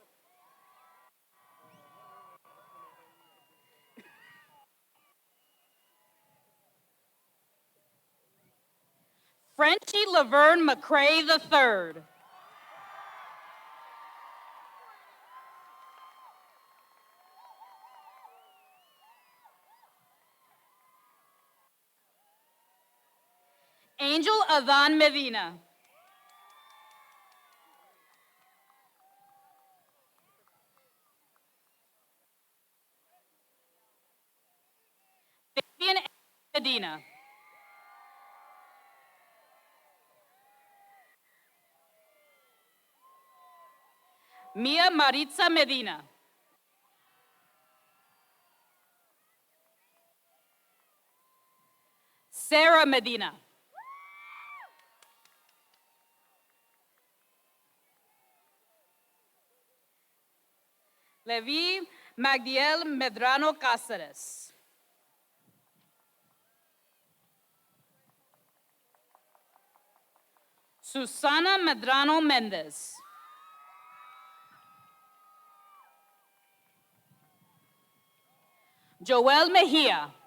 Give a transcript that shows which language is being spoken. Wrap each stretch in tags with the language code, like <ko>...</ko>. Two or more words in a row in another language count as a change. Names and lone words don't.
<en>Frenchie Laverne McCrae III. Angel Adan Medina. Fabian Medina. Mia Maritza Medina. Sarah Medina. Levi Magdiel Medrano Cáceres. Susana Medrano Mendez. Joel Mejia.</en>